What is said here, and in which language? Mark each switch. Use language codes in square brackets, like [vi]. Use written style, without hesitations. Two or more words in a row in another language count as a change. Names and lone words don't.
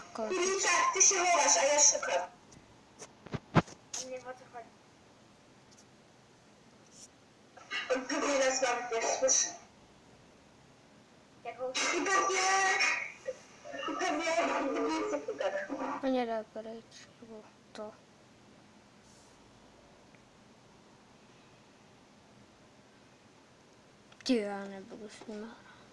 [pl] Kulica, ty się chowasz, a ja szukam. On nie wie, o co chodzi. On pewnie nas nie słyszy. I pewnie nic nie gada. [cs] to nie da pryč, nebo to. Ty, já nebudu s nima hrát.